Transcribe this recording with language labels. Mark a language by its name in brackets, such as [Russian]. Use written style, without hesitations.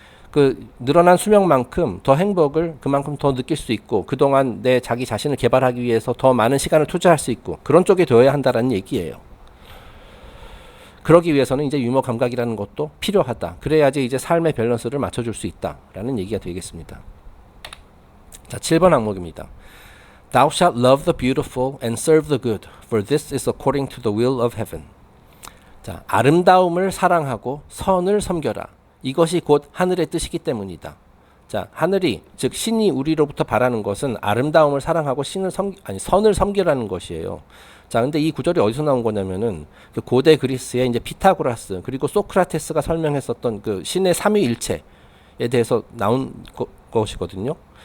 [Korean] 그 늘어난 수명만큼 더 행복을 그만큼 더 느낄 수 있고 그동안 내 자기 자신을 개발하기 위해서 더 많은 시간을 투자할 수 있고 그런 쪽에 되어야 한다는 얘기예요. 그러기 위해서는 이제 유머 감각이라는 것도 필요하다. 그래야지 이제 삶의 밸런스를 맞춰줄 수 있다라는 얘기가 되겠습니다. 자, 7번 항목입니다. [English] Thou shalt love the beautiful and serve the good, for this is according to the will of heaven. [Korean] 자, 아름다움을 사랑하고 선을 섬겨라. 이것이 곧 하늘의 뜻이기 때문이다. 자, 하늘이 즉 신이 우리로부터 바라는 것은 아름다움을 사랑하고 선을 섬기라는 것이에요. 자, 근데 이 구절이 어디서 나온 거냐면은 그 고대 그리스의 이제 피타고라스 그리고 소크라테스가 설명했었던 그 신의 삼위일체에 대해서 나온 것이거든요.